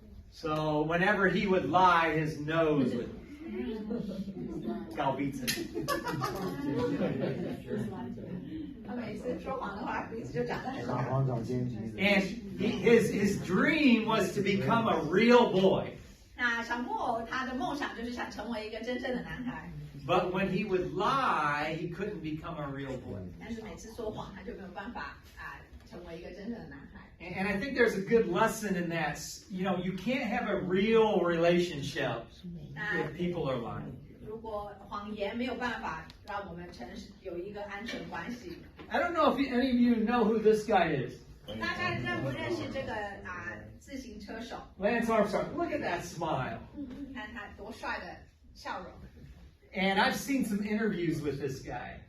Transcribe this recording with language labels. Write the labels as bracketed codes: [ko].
[en] So whenever he would lie, his nose would galbitsen. [zh] 他每次说谎的话，鼻子就长得很大。 [en] And his dream was to become a real boy. [zh] 那小木偶他的梦想就是想成为一个真正的男孩。 [en] But when he would lie, he couldn't become a real boy. [zh] 但是每次说谎，他就没有办法成为一个真正的男孩。 [en] And I think there's a good lesson in that. You can't have a real relationship if people are lying. [zh] 如果谎言没有办法让我们有一个安全关系。 [en] I don't know if any of you know who this guy is. [zh] 大家认不认识这个自行车手？ [en] Lance Armstrong. Look at that smile. [zh] 看他多帅的笑容。 [en] And I've seen some interviews with this guy.